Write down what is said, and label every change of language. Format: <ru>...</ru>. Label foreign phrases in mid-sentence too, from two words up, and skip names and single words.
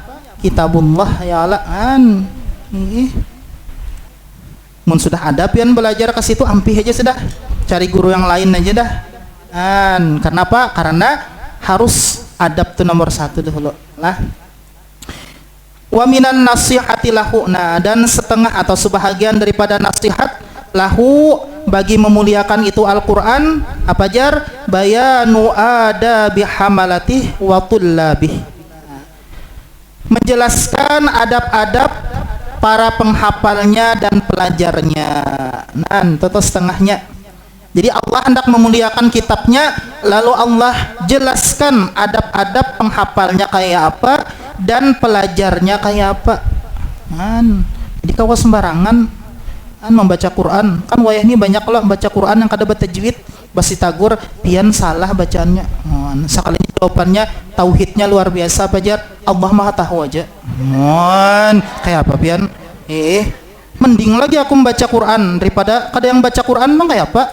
<ar>Kitabullah ya Allah</ar> <bjn>kan. Mun sudah ada pian belajar ke situ ampih aja sudah.</bjn> <id>Cari guru yang lain aja dah. Kan kenapa? Karena harus adab tuh nomor 1 dulu lah.</id> <ar>Wa minan nasihati lahu,</ar> <id>nah dan setengah atau sebahagian daripada nasihat lahu bagi memuliakan itu Al-Quran apa jar?</id> <ar>Bayanu adabi hamalatih wa tullabih,</ar> <id>menjelaskan adab-adab para penghafalnya dan pelajarnya. Nah itu setengahnya. Jadi Allah hendak memuliakan kitabnya, lalu Allah jelaskan adab-adab penghafalnya kayak apa dan pelajarnya kayak apa.</id> <bjn>Jadi kalau sembarangan membaca Quran kan wayah ini banyak loh baca Quran yang kada bertajwid basi tagur pian salah bacaannya.</bjn> <id>Sekali jawabannya tauhidnya luar biasa aja, Allah Maha tahu aja.</id> <bjn>Kayak apa pian? Mending lagi aku membaca Quran daripada kada yang baca Quran mah kayak apa?</bjn>